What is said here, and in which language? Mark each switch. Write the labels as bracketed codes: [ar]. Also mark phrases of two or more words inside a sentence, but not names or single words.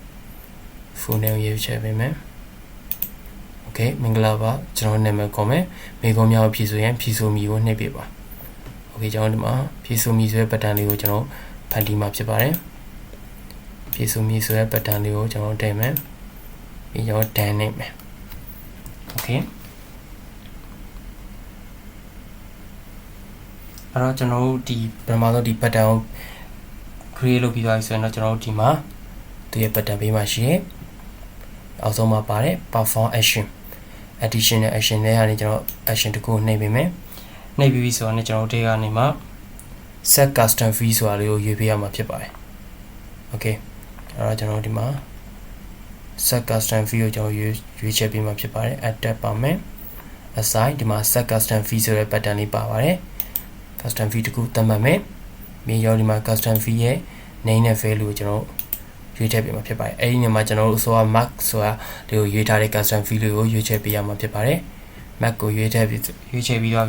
[en] full name [my] ကိုရွေးချယ်ပေးမယ် okay မင်္ဂလာပါကျွန်တော်နာမည်ခေါ်မယ်မိကုံးများကိုဖြည့်ဆိုရင်ဖြည့်ဆိုမီကိုနှိပ်ပေးပါ okay ကျွန်တော်ဒီမှာဖြည့်ဆိုမီဆိုတဲ့ button လေးကိုကျွန်တော်ဖန်တီးမှာဖြစ်ပါတယ်ဖြည့်ဆိုမီဆိုတဲ့ button လေးကိုကျွန်တော်ထည့်မယ်ပြီးကျွန်တော်တန်းနှိပ်မယ် okay အဲ့တော့ကျွန်တော်တို့ဒီ ပထမဆုံးဒီ button ကို create လုပ်ပြီးသွားပြီဆိုရင်တော့ကျွန်တော်တို့ဒီမှာသူရဲ့ button ပေးမှာရှိတယ်အောက်ဆုံးမှာပါတယ် [en] perform action additional action [my] တွေကနေကျွန်တော် action တခုနှိပ်ပေးမယ်နှိပ်ပြီးဆိုတော့ကျွန်တော်တို့ကနေမှာ [en] set custom fee [my] ဆိုတာလေးကိုရွေးပေးရမှာဖြစ်ပါတယ် okay အဲ့တော့ကျွန်တော်ဒီမှာ [en] set custom fee [my] ကိုကျွန်တော်ရွေးချယ်ပေးမှာဖြစ်ပါတယ် [en] add tab [my] ပါမယ် assign ဒီမှာ [en] set custom fee [my] ဆိုတဲ့ button လေးပါပါတယ် [en] custom fee [my] တခုသတ်မှတ်မယ်ပြီးရောဒီမှာ [en] custom fee [my] ရဲ့ name နဲ့ value ကိုကျွန်တော်ရွေးထည့်ပေးမှာဖြစ်ပါတယ်အဲ့ဒီနေရာမှာကျွန်တော်တို့ဆိုတာ mark ဆိုတာဒီကိုရွေးထားတဲ့ [en] custom fee [my] လေးကိုရွေးချယ်ပေးရမှာဖြစ်ပါတယ် mark ကိုရွေးချယ်ပြီးသွား